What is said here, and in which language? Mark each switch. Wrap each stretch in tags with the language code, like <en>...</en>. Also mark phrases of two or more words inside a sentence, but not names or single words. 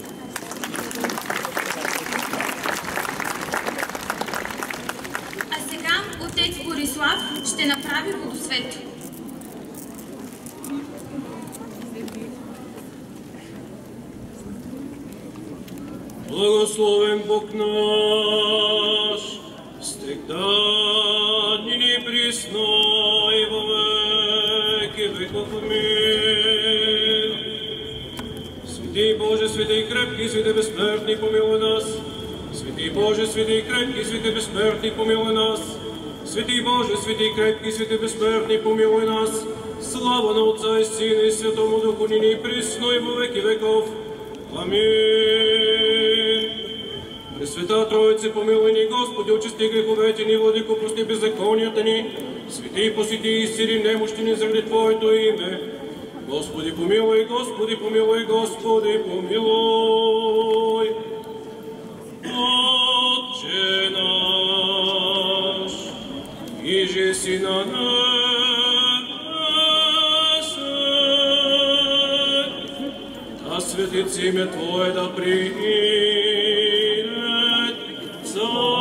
<bg>А сега отец Борислав ще направи водосвет.</bg> <cu>Благословен Бог наш, всегда ныне присно и во веки веков. Аминь. Святый Боже, святый крепкий, святый бессмертный, помилуй нас. Святый Боже, святый крепкий, святый бессмертный, помилуй нас. Святый Боже, святый крепкий, святый бессмертный, помилуй нас. Слава на Отца и Сына и Святому Духу, ныне присно и во веки веков. Аминь.</cu> <bg>Пресвята Троице, помилуй ни, Господи, очисти греховете ни, Владико, прости беззаконията ни, свети, посети и изцели немощи ни заради Твоето име. Господи, помилуй, Господи, помилуй, Господи, помилуй.</bg> <cu>Отче наш, иже си на небесах, да светится имя Твое, да приидет Царствие</cu>